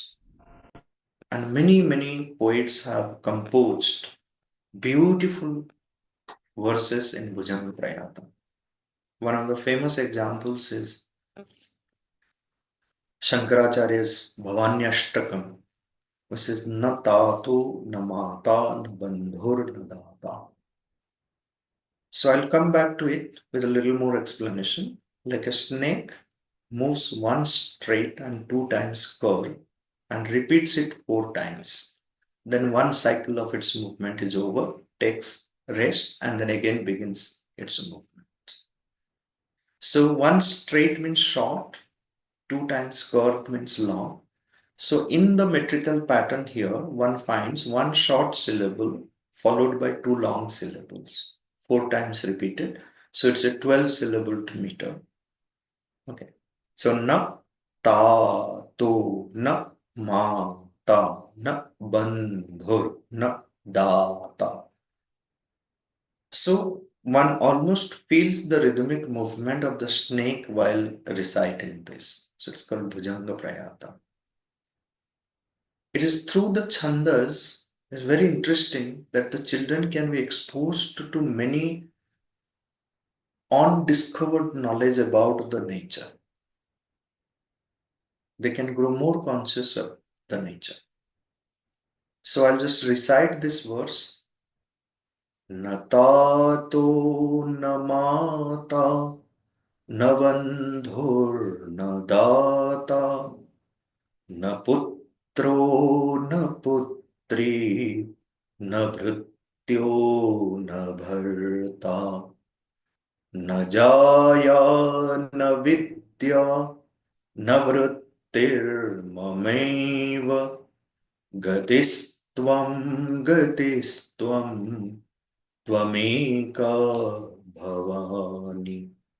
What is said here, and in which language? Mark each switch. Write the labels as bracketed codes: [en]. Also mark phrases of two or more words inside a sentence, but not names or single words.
[en] And many poets have composed beautiful verses in Bhujanga Prayatam. One of the famous examples is Shankaracharya's Bhavanyashtakam, which is [sa] na tato, na mata, na bandhur, na data. [en] So I'll come back to it with a little more explanation. Like a snake moves once straight and 2 times curve and repeats it 4 times. Then one cycle of its movement is over, takes rest, and then again begins its movement. So one straight means short, 2 times curved means long. So in the metrical pattern here, one finds one short syllable followed by 2 long syllables, 4 times repeated. So it's a 12 syllable meter. Okay. [sa] So na, ta, to, na, ma, ta, na, bandhur, na, da, ta. [en] So one almost feels the rhythmic movement of the snake while reciting this. So it's called Bhujanga Prayata. It is through the chandas, it's very interesting that the children can be exposed to many undiscovered knowledge about the nature. They can grow more conscious of the nature. So I'll just recite this verse. [sa] Na tato na mata na bandhur na data na putro na putri na bhrityo na bharta na jaya na vidya na vrittir mameva Gatistvam gatistvam tvameka bhavani.